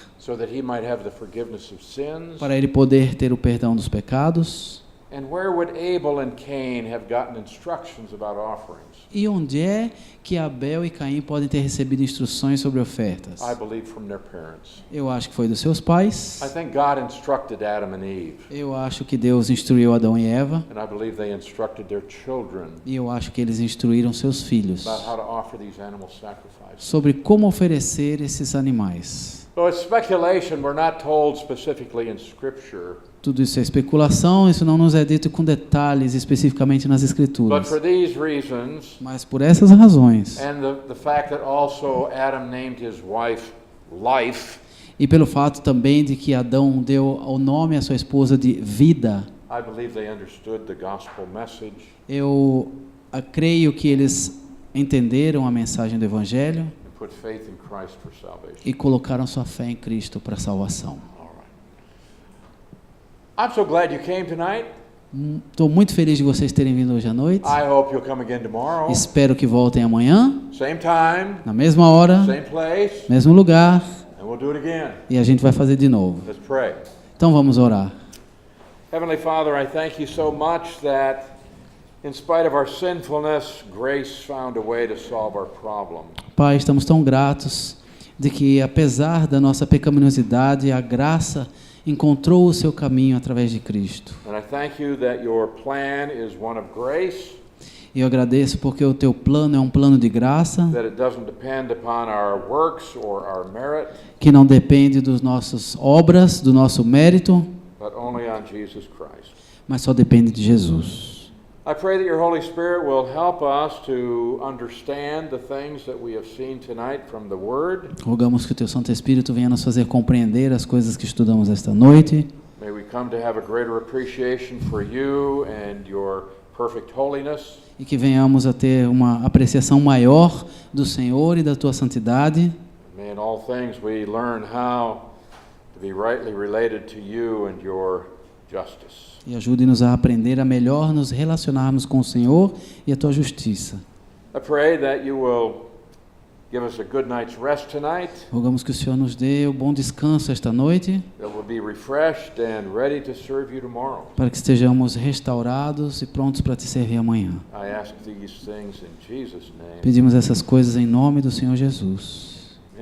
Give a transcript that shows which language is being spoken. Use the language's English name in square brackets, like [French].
[English] so that he might have the forgiveness of sins, [Portuguese] para ele poder ter o perdão dos pecados, [English] And where would Abel and Cain have gotten instructions about offerings? [Portuguese] E onde é que Abel e Caim podem ter recebido instruções sobre ofertas? [English] I believe from their parents. [Portuguese] Eu acho que foi dos seus pais. [English] I think God instructed Adam and Eve, [Portuguese] Eu acho que Deus instruiu Adão e Eva. [English] and I believe they instructed their children [Portuguese] E eu acho que eles instruíram seus filhos [English] about how to offer these animal sacrifices. [Portuguese] sobre como oferecer esses animais. [English] So it's speculation. We're not told specifically in Scripture. [Portuguese] Tudo isso é especulação, isso não nos é dito com detalhes especificamente nas [English] But [Portuguese] Escrituras. [English] for these reasons, [Portuguese] Mas por essas razões, [English] and the fact that also Adam named his wife Life, [Portuguese] e pelo fato também de que Adão deu o nome à sua esposa de vida, [English] I believe they understood the gospel message. [Portuguese] eu creio que eles entenderam a mensagem do Evangelho [English] And put faith in Christ for salvation. [Portuguese] e colocaram sua fé em Cristo para a salvação. [English] All right. I'm so glad you came tonight. [Portuguese] Estou muito feliz de vocês terem vindo hoje à noite. [English] I hope you'll come again tomorrow. [Portuguese] Espero que voltem amanhã, [English] Same time, [Portuguese] na mesma hora, [English] same place, [Portuguese] mesmo lugar, [English] and we'll do it again. [Portuguese] e a gente vai fazer de novo. [English] Let's pray. [Portuguese] Então vamos orar. [English] Heavenly Father, I thank you so much that in spite of our sinfulness, grace found a way to solve our problem. [Portuguese] Pai, estamos tão gratos de que, apesar da nossa pecaminosidade, a graça encontrou o seu caminho através de Cristo. [English] And I thank you that your plan is one of grace, [Portuguese] E eu agradeço porque o teu plano é um plano de graça, [English] that it doesn't depend upon our works or our merit, [Portuguese] que não depende das nossas obras, do nosso mérito, [English] but only on Jesus Christ. [Portuguese] mas só depende de Jesus. [English] I pray that your Holy Spirit will help us to understand the things that we have seen tonight from the Word. [Portuguese] Rogamos que o teu Santo Espírito venha nos fazer compreender as coisas que estudamos esta noite. [English] May we come to have a greater appreciation for you and your perfect holiness. [Portuguese] E que venhamos a ter uma apreciação maior do Senhor e da tua santidade. [English] May in all things we learn how to be rightly related to you and your justice. [Portuguese] E ajude-nos a aprender a melhor nos relacionarmos com o Senhor e a tua justiça. [English] I pray that you will give us a good night's rest tonight, [Portuguese] Rogamos que o Senhor nos dê o bom descanso esta noite, [English] that we'll be refreshed and ready to serve you tomorrow. [Portuguese] para que estejamos restaurados e prontos para te servir amanhã. [English] I ask these things in Jesus' name. [Portuguese] Pedimos essas coisas em nome do Senhor Jesus.